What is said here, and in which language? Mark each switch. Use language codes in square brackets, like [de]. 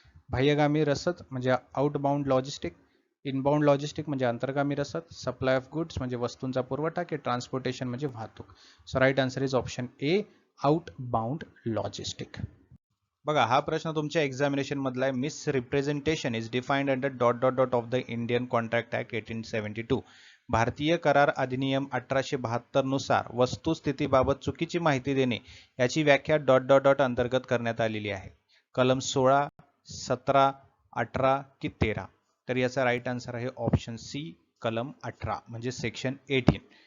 [mr] बाह्यगामी रसद म्हणजे outbound logistic, inbound logistic म्हणजे अंतर्गामी रसद, सप्लाय ऑफ गुड्स म्हणजे वस्तूंचा पुरवठा, की ट्रान्सपोर्टेशन म्हणजे वाहतूक. [en] So right answer is option A, outbound logistic. [mr] बघा हा प्रश्न तुमच्या एक्झामिनेशन मधला आहे. [en] Misrepresentation is defined under dot dot dot of the Indian Contract Act 1872. [mr] भारतीय करार अधिनियम 1872 नुसार वस्तुस्थितीबाबत चुकीची माहिती देणे याची व्याख्या डॉट डॉट डॉट अंतर्गत करण्यात आलेली आहे. कलम 16, 17, 18 की 13. तर याचा राईट आन्सर आहे ऑप्शन सी, कलम 18 म्हणजे सेक्शन 18.